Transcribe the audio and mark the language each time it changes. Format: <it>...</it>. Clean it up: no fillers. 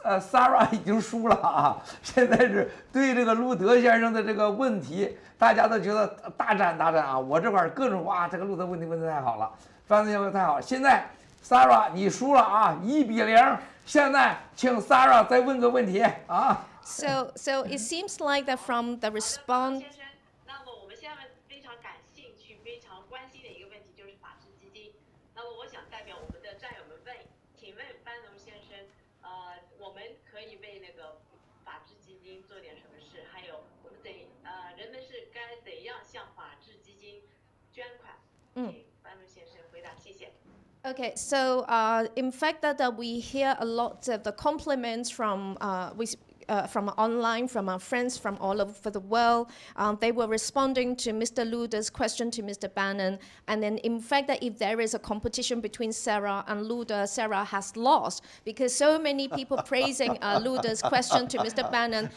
<zh>Sarah 已经输了啊！现在是对这个路德先生的这个问题，大家都觉得大战啊！我这块儿各种哇，这个路德问题问得太好了，翻译问得太好了。现在 Sarah 你输了啊，1-0。现在请 Sarah 再问个问题啊。</zh> <en>So it seems like that from the response.</en> <zh>先生，那么我们现在非常感兴趣、非常关心的一个问题就是法治基金。那么我想代表我们的战友们问，请问班农先生。我们可以为那个法治基金做点什么事？还有我们人们是该怎样向法治基金捐款？班农先生回答，谢谢。</zh> <en>Okay, so in fact that we hear a lot of the compliments from online, from our friends from all over the world. They were responding to Mr. Luder's question to Mr. Bannon. And then in fact that if there is a competition between Sarah and Luder, Sarah has lost because so many people praising Luder's question to Mr. Bannon.</en>